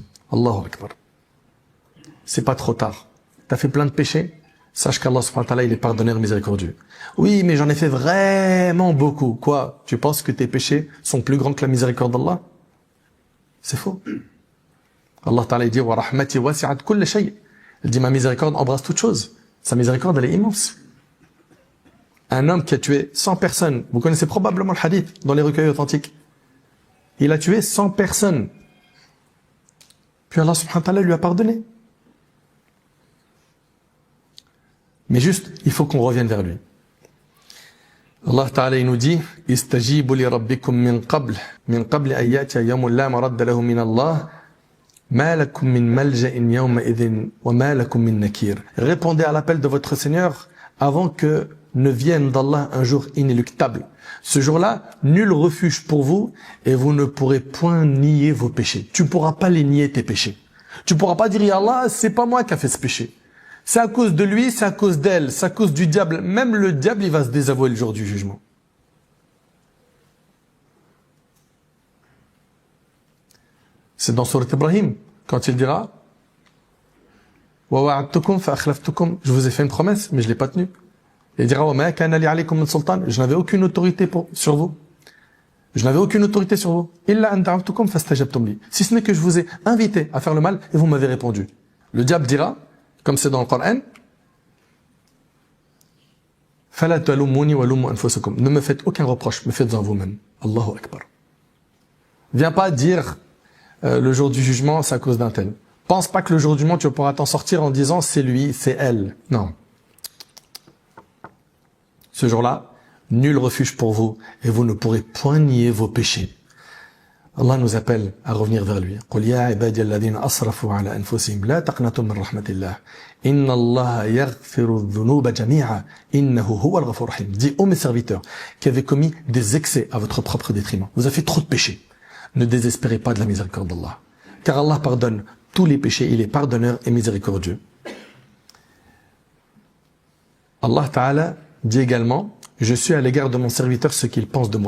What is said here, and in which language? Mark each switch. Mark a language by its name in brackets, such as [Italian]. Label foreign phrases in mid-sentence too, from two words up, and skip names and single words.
[Arabic] الله أكبر. [French] C'est pas trop tard. T'as fait plein de péchés, sache qu' [Arabic] الله سبحانه وتعالى, [French] il est pardonneur miséricordieux. Oui, mais j'en ai fait vraiment beaucoup. Quoi? Tu penses que tes péchés sont plus grands que la miséricorde d'Allah? C'est faux. [Arabic] الله تعالى, [French] il dit, [Arabic] ورحمتي وسعت كل شيء. [French] Il dit, ma miséricorde embrasse toute chose. Sa miséricorde, elle est immense. Un homme qui a tué 100 personnes, vous connaissez probablement le hadith dans les recueils authentiques. Il a tué 100 personnes. Puis [Arabic] الله سبحانه وتعالى [French] lui a pardonné. Mais juste, il faut qu'on revienne vers lui. [Arabic] الله تعالى [French] il nous dit [Arabic] استجيبوا لربكم من قبل أن يأتي يوم لا مرد له من الله ما لكم من ملجأ يومئذ وما لكم من نكير. [French] Répondez à l'appel de votre Seigneur avant que ne vienne d'Allah un jour inéluctable. Ce jour-là, nul refuge pour vous et vous ne pourrez point nier vos péchés. Tu pourras pas les nier tes péchés. Tu pourras pas dire [Arabic] يا الله, [French] c'est pas moi qui a fait ce péché. C'est à cause de lui, c'est à cause d'elle, c'est à cause du diable. Même le diable, il va se désavouer le jour du jugement. C'est dans Sourate Ibrahim, quand il dira « [Arabic] ووعدتكم فأخلفتكم [French] » je vous ai fait une promesse, mais je l'ai pas tenue. Il dira « [Arabic] وما كان لي عليكم من سلطان [French] » je n'avais aucune autorité sur vous. Je n'avais aucune autorité sur vous. « [Arabic] إلا أن دعوتكم فاستجبتم لي [French] » si ce n'est que je vous ai invité à faire le mal et vous m'avez répondu. Le diable dira comme c'est dans le Coran, [Arabic] فَلَا تَلُمُّونِي وَلُمُّوا أَنفُسَكُمْ. [French] Ne me faites aucun reproche, me faites-en vous-même. [Arabic] الله أكبر. [French] Viens pas dire le jour du jugement, c'est à cause d'un tel. Pense pas que le jour du jugement, tu pourras t'en sortir en disant c'est lui, c'est elle. Non. Ce jour-là, nul refuge pour vous et vous ne pourrez point nier vos péchés. Allah nous appelle à revenir vers lui. [Arabic] قُلْ يَا عِبَادِيَ الَّذِينَ أَسْرَفُوا عَلَى أَنفُسِهِمْ لَا تَقْنَطُوا مِنْ رَحْمَةِ اللَّهِ إِنَّ اللَّهَ يَغْفِرُ الذُّنُوبَ جَمِيعًا إِنَّهُ هُوَ الْغَفُورُ الرَّحِيمُ. [French] Dis ô mes serviteurs qui avez commis des excès à votre propre détriment. Vous avez fait trop de péchés. Ne désespérez pas de la miséricorde d'Allah. Car Allah pardonne tous les péchés, il est pardonneur et miséricordieux. [Arabic] الله تعالى [French] dit également, je suis à l'égard de mon serviteur ce qu'il pense de moi.